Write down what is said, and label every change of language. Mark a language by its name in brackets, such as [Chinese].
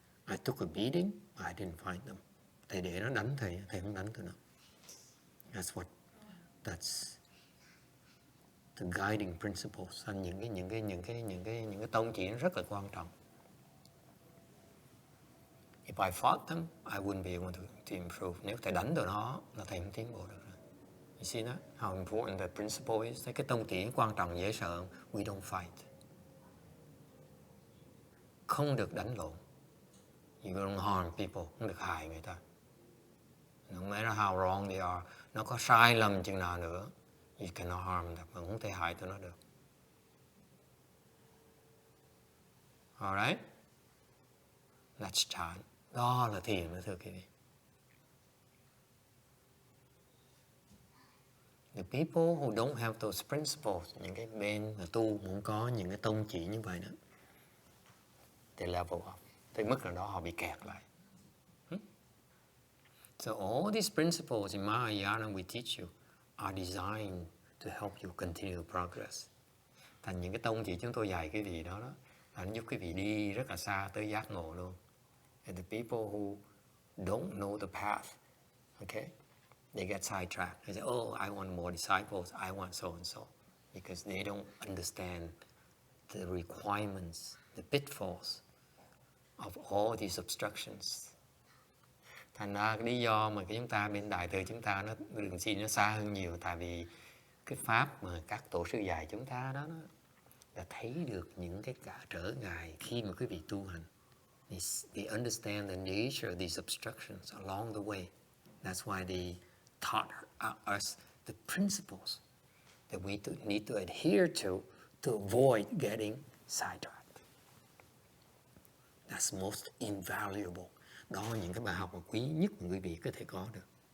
[English] I took a beating, I didn't fight them. [Vietnamese] Thầy để nó đánh thầy không đánh tụi nó. [English] That's the guiding principles. [Vietnamese] Những cái tông chỉ rất là quan trọng. [English] If I fought them, I wouldn't be able to improve. [Vietnamese] Nếu thầy đánh tụi nó là thầy không tiến bộ được. [English] You see that? How important that principle is? [Vietnamese] Cái tông chỉ quan trọng dễ sợ. [English] We don't fight. [Vietnamese] Không được đánh lộn. [English] You don't harm people. [Vietnamese] Không được hại người ta. [English] No matter how wrong they are. [Vietnamese] Nó có sai lầm chừng nào nữa, [English] you cannot harm them. [Vietnamese] Mà không thể hại tụi nó được. [English] Alright? Let's chant. [Vietnamese] Đó là thiền đó thưa quý vị. [English] The people who don't have those principles, [Vietnamese] những cái bên mà tu muốn có những cái tông chỉ như vậy đó, [English] they level up. [Vietnamese] Tới mức nào đó họ bị kẹt lại. [English] So all these principles in Mahayana we teach you are designed to help you continue progress. [Vietnamese] Thành những cái tông chỉ chúng tôi dạy quý vị đó là nó giúp quý vị đi rất là xa tới giác ngộ luôn. [English] And the people who don't know the path, okay, they get sidetracked. They say, oh, I want more disciples, I want so and so. Because they don't understand the requirements, the pitfalls of all these obstructions. [Vietnamese] Thành ra cái lý do mà cái chúng ta bên Đại Từ chúng ta nó đường xin nó xa hơn nhiều, tại vì cái pháp mà các tổ sư dạy chúng ta đó nó là thấy được những cái cả trở ngại khi mà quý vị tu hành. [English] They understand the nature of these obstructions along the way. That's why they taught us the principles that we need to adhere to avoid getting sidetracked. That's most invaluable. [Vietnamese] Đó là những cái bài học mà quý nhất mà quý vị có thể có được.